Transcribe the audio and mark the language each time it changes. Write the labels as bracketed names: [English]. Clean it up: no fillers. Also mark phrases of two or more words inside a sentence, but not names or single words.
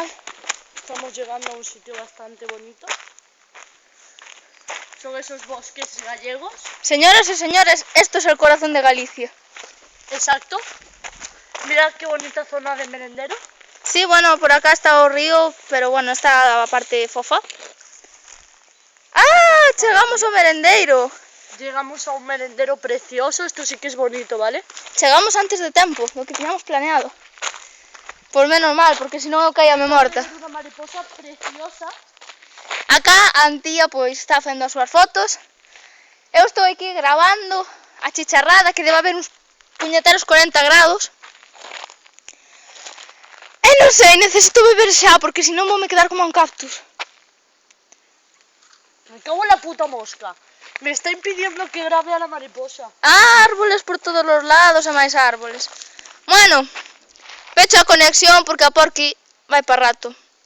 [Spanish] estamos llegando a un sitio bastante bonito. Son esos bosques gallegos. Señoras y señores, esto es el corazón de Galicia. Exacto. Mirad qué bonita zona de merendero. Sí, bueno, por acá está [Galician] o río, [Spanish] pero bueno, está [Galician] a parte fofa. ¡Ah! Chegamos ao merendeiro. [Spanish] Llegamos a un merendero precioso, esto sí que es bonito, ¿vale? [Galician] Chegamos antes de tempo, do que tiñamos planeado. Por menos mal, porque senón eu caía me morta. [Spanish] Una mariposa preciosa. [Galician] Acá a Antía pois está facendo as súas fotos. Eu estou aquí grabando a chicharrada, que debe haber uns puñeteros 40 grados. E non sei, necesito beber xa, porque senón vou me quedar como un cactus. [Spanish] Me cago en la puta mosca. Me está impidiendo que grabe a la mariposa. [Galician] Árboles por todos os lados e máis árboles. Bueno, pecho a conexión porque a Porqui vai para rato.